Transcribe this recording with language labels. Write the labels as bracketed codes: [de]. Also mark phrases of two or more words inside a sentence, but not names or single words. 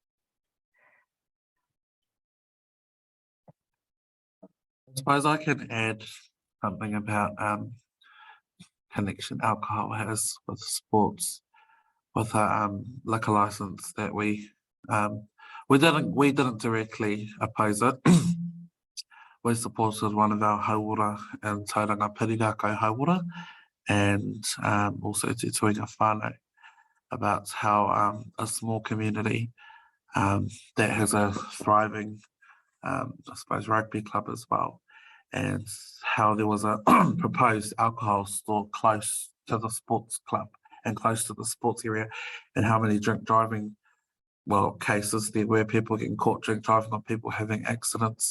[en] I suppose I can add something about connection alcohol has with sports, with a liquor license that we didn't directly oppose it. We supported one of our hauora in Tauranga Pirirako hauora, and also Te Tuinga Whānau, about how a small community that has a thriving, I suppose, rugby club as well, and how there was a proposed alcohol store close to the sports club and close to the sports area, and how many drink driving cases there were, people getting caught drink driving or people having accidents.